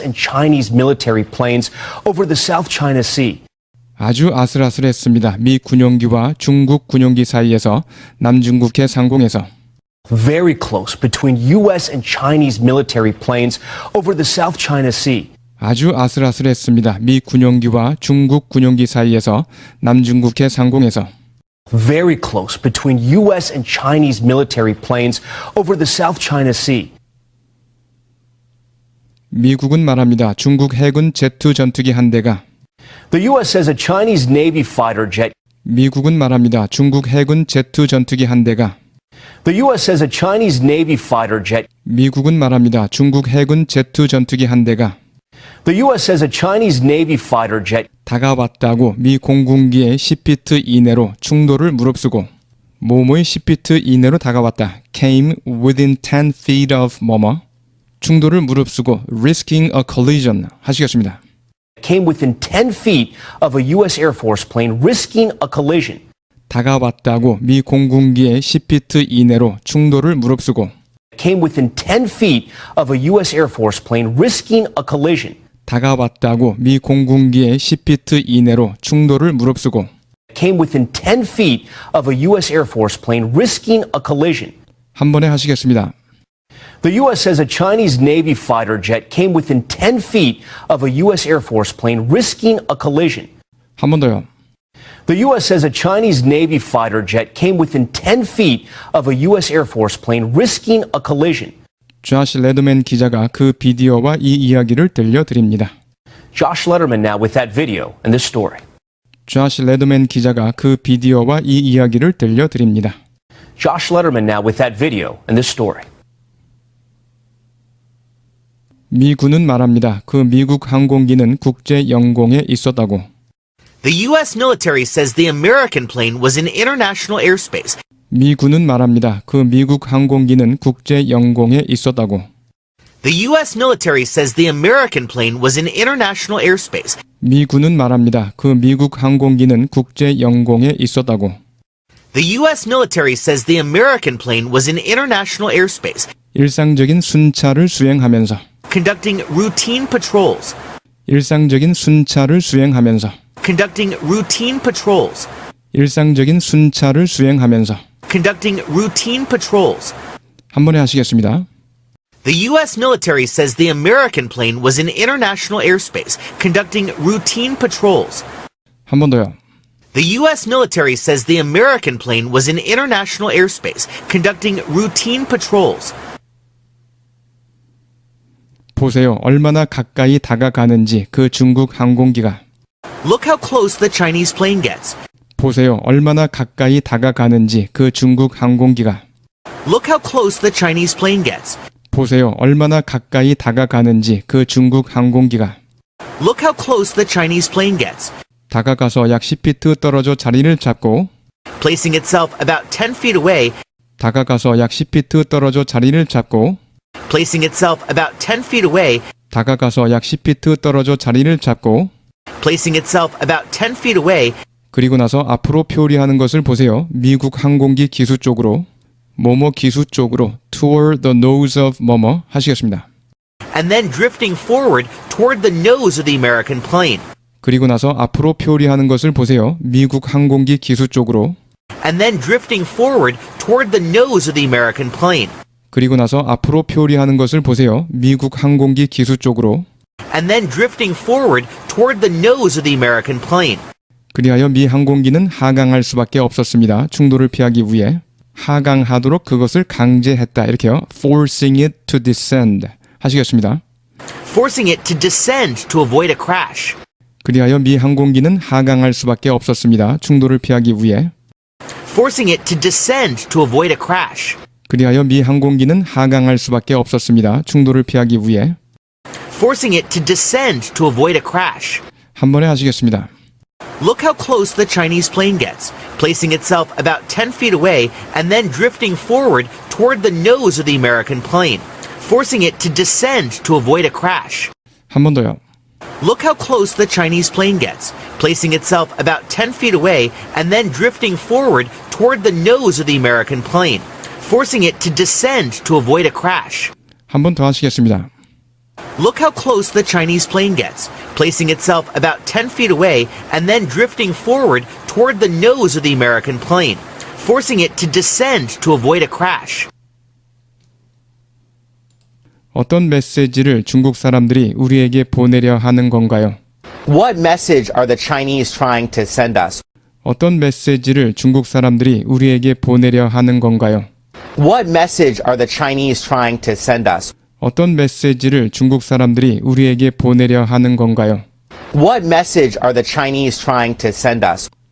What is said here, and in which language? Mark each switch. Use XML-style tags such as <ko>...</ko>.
<en>and Chinese military planes over the South China Sea.</en> <ko>아주 아슬아슬했습니다. 미 군용기와 중국 군용기 사이에서 남중국해 상공에서</ko> <en>Very close between U.S. and Chinese military planes over the South China Sea.</en> <ko>아주 아슬아슬했습니다. 미 군용기와 중국 군용기 사이에서 남중국해 상공에서</ko> <en>Very close between U.S. and Chinese military planes over the South China Sea.</en> <ko>미국은 말합니다. 중국 해군 제트 전투기 한 대가</ko> <en>The U.S. says a Chinese Navy fighter jet.</en> <ko>미국은 말합니다. 중국 해군 제트 전투기 한 대가</ko> <en>The U.S. says a Chinese Navy fighter jet.</en> <ko>미국은 말합니다. 중국 해군 제트 전투기 한 대가</ko> <en>The U.S. says a Chinese Navy fighter jet.</en> <ko>다가왔다고 미 공군기의 10피트 이내로 충돌을 무릅쓰고 뭐뭐의 10피트 이내로 다가왔다.</ko> <en>came within 10 feet of</en> <ko>뭐뭐. 충돌을 무릅쓰고</ko> <en>risking a collision</en> <ko>하시겠습니다.</ko> <en>Came within 10 feet of a U.S. Air Force plane, risking a collision.</en> <ko>다가왔다고 미 공군기의 10피트 이내로 충돌을 무릅쓰고</ko> <en>Came within 10 feet of a U.S. Air Force plane, risking a collision.</en> <ko>다가왔다고 미 공군기의 10피트 이내로 충돌을 무릅쓰고</ko> <en>Came within 10 feet of a U.S. Air Force plane, risking a collision.</en> <ko>한 번에 하시겠습니다.</ko> <en>The U.S. says a Chinese Navy fighter jet came within 10 feet of a U.S. Air Force plane, risking a collision.</en> <ko>한 번 더요.</ko> <en>The U.S. says a Chinese Navy fighter jet came within 10 feet of a U.S. Air Force plane, risking a collision.</en> <ko>조시 레드맨 기자가 그 비디오와 이 이야기를 들려드립니다.</ko> <en>Josh Letterman now with that video and this story.</en> <ko>조시 레드맨 기자가 그 비디오와 이 이야기를 들려드립니다.</ko> <en>Josh Letterman now with that video and this story.</en> <ko>미군은 말합니다. 그 미국 항공기는 국제 영공에 있었다고.</ko> <en>The U.S. military says the American plane was in international airspace.</en> <ko>미군은 말합니다. 그 미국 항공기는 국제 영공에 있었다고.</ko> <en>The U.S. military says the American plane was in international airspace.</en> <ko>미군은 말합니다. 그 미국 항공기는 국제 영공에 있었다고.</ko> <en>The U.S. military says the American plane was in international airspace,</en> <ko>일상적인 순찰을 수행하면서</ko> <en>conducting routine patrols.</en> <ko>일상적인 순찰을 수행하면서</ko> <en>Conducting routine patrols.</en> <ko>일상적인 순찰을 수행하면서</ko> <en>Conducting routine patrols.</en> <ko>한 번에 하시겠습니다.</ko> <en>The U.S. military says the American plane was in international airspace, conducting routine patrols.</en> <ko>한 번 더요.</ko> <en>The U.S. military says the American plane was in international airspace, conducting routine patrols.</en> <ko>보세요. 얼마나 가까이 다가가는지 그 중국 항공기가.</ko> <en>Look how close the Chinese plane gets.</en> <ko>보세요. 얼마나 가까이 다가가는지 그 중국 항공기가.</ko> <en>Look how close the Chinese plane gets.</en> <ko>보세요. 얼마나 가까이 다가가는지 그 중국 항공기가.</ko> <en>Look how close the Chinese plane gets.</en> <ko>다가가서 약 10피트 떨어져 자리를 잡고</ko> <en>Placing itself about 10 feet away,</en> <ko>다가가서 약 10피트 떨어져 자리를 잡고</ko> <en>placing itself about 10 feet away,</en> <ko>다가가서 약 10피트 떨어져 자리를 잡고</ko> <en>placing itself about 10 feet away,</en> <ko>그리고 나서 앞으로 표리하는 것을 보세요. 미국 항공기 기수 쪽으로 뭐뭐 기수 쪽으로</ko> <en>toward the nose of</en> <ko>뭐뭐 하시겠습니다.</ko> <en>and then drifting forward toward the nose of the American plane.</en> <ko>그리고 나서 앞으로 표리하는 것을 보세요. 미국 항공기 기수 쪽으로</ko> <en>And then drifting forward toward the nose of the American plane.</en> <ko>그리고 나서 앞으로 표리하는 것을 보세요. 미국 항공기 기수 쪽으로</ko> <en>And then drifting forward toward the nose of the American plane.</en> <ko>그리하여 미 항공기는 하강할 수밖에 없었습니다. 충돌을 피하기 위해 하강하도록 그것을 강제했다. 이렇게요.</ko> <en>Forcing it to descend</en> <ko>하시겠습니다.</ko> <en>Forcing it to descend to avoid a crash.</en> <ko>그리하여 미 항공기는 하강할 수밖에 없었습니다. 충돌을 피하기 위해</ko> <en>Forcing it to descend to avoid a crash.</en> <ko>그리하여 미 항공기는 하강할 수밖에 없었습니다. 충돌을 피하기 위해</ko> <en>Forcing it to descend to avoid a crash.</en> <ko>한 번에 하시겠습니다.</ko> <en>Look how close the Chinese plane gets, placing itself about 10 feet away and then drifting forward toward the nose of the American plane, forcing it to descend to avoid a crash.</en> <ko>한 번 더요.</ko> <en>Look how close the Chinese plane gets, placing itself about 10 feet away and then drifting forward toward the nose of the American plane, forcing it to descend to avoid a crash.</en> <ko>한 번 더 하시겠습니다.</ko> <en>Look how close the Chinese plane gets, placing itself about 10 feet away and then drifting forward toward the nose of the American plane, forcing it to descend to avoid a crash.</en> <ko>어떤 메시지를 중국 사람들이 우리에게 보내려 하는 건가요?</ko> <en>What message are the Chinese trying to send us?</en> <ko>어떤 메시지를 중국 사람들이 우리에게 보내려 하는 건가요?</ko> <en>What message are the Chinese trying to send us?</en> <ko>어떤 메시지를 중국 사람들이 우리에게 보내려 하는 건가요?</ko> <en>What message are the Chinese trying to send us?</en>